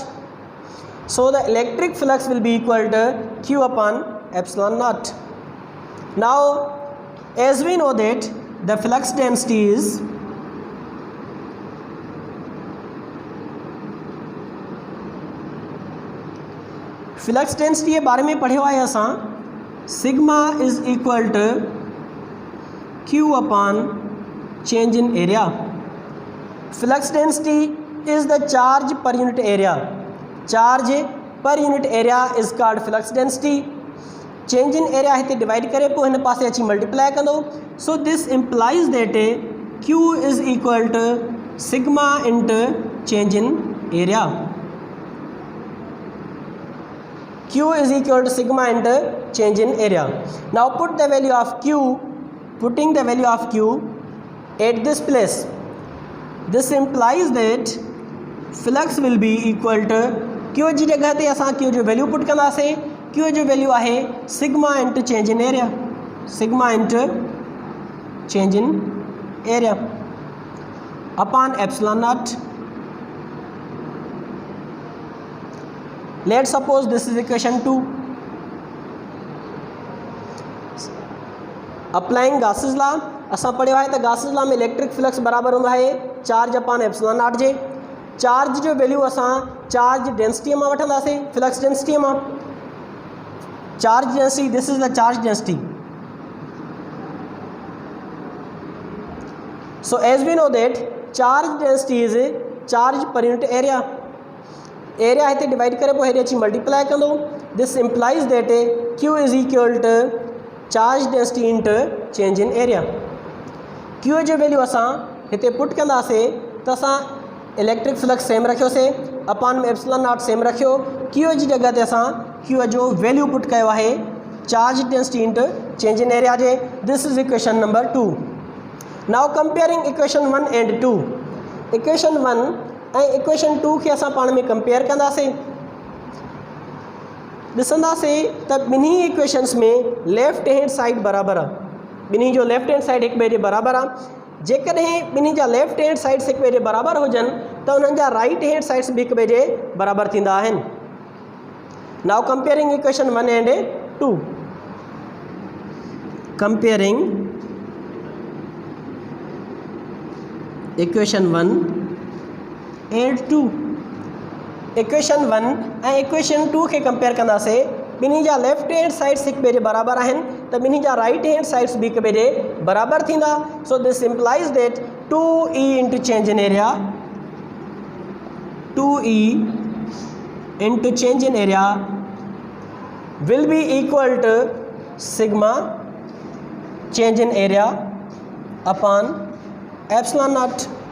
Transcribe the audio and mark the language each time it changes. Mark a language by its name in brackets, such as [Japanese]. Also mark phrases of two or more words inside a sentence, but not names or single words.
[English] So the electric flux will be equal to Q upon epsilon naught. Now as we know that the flux density is flux density [Sindhi] के बारे में पढ़े हुआ है असां [English] sigma is equal to Q upon change in area. Flux density is the charge per unit area. Charge per unit area is called flux density. Change in area [Sindhi] हिते डिवाइड करे पोइ हिन पासे अची मल्टीप्लाई कंदो. [English] So this implies that Q is equal to sigma into change in area. Q is equal to sigma into change in area. Now put the value of Q, putting the value of Q at this place. This implies that flux will be equal to Q [Sindhi] जी जगह ते असां Q जो वैल्यू पुट कंदासीं. [English] Q [Sindhi] जो वैल्यू आहे [English] sigma into change in area. Sigma into change in area upon epsilon naught. Let's suppose this is equation 2. Applying Gauss's law, [Sindhi] असां पढ़ियो आहे त Gauss's law में [English] electric flux [Sindhi] बराबर हूंदो आहे [English] charge upon epsilon naught [Sindhi] जे. चार्ज जो वैल्यू असां [English] charge density [Sindhi] मां वठंदासीं, [English] flux density मां. charge density, this is the charge density. So as we know that charge density is charge per unit area. [Sindhi] Area हिते डिवाइड करे पोइ हेॾे अची मल्टीप्लाई कंदो. [English] This implies that Q is equal to charge density into change in area. [Sindhi] Q जो वैल्यू असां हिते पुट कंदासीं त असां [English] electric flux same [Sindhi] रखियोसीं, अपॉन में [English] epsilon naught same [Sindhi] रखियो. Q जी जगह ते असां Q जो वैल्यू पुट कयो आहे [English] charge density into change in area [Sindhi] जे. [English] This is equation number 2. Now comparing equation 1 and 2. Equation 1 and equation 2 [Sindhi] खे असां पाण में कंपेयर कंदासीं. ॾिसंदासीं त ॿिन्ही इक्वेशन्स में [English] left hand side [Sindhi] बराबरि आहे. ॿिन्ही जो [English] left hand side [Sindhi] हिक ॿिए जे बराबरि आहे. जेकॾहिं ॿिन्ही जा [English] left hand sides [Sindhi] हिक ॿिए जे बराबरि हुजनि त उन्हनि जा [English] right hand sides [Sindhi] बि हिक ॿिए जे बराबरि थींदा आहिनि. [English] now comparing equation 1 and 2, comparing equation 1 and 2. [Sindhi] इक्वेशन 1 ऐं इक्वेशन 2 खे कंपेयर कंदासीं। ॿिन्ही जा [English] left hand sides [Sindhi] हिक ॿिए जे बराबरि आहिनि त ॿिन्ही जा [English] right hand sides [Sindhi] बि हिक ॿिए जे बराबरि थींदा। [English] so this implies that 2e into change in area, 2e into change in area will be equal to sigma change in area upon epsilon naught।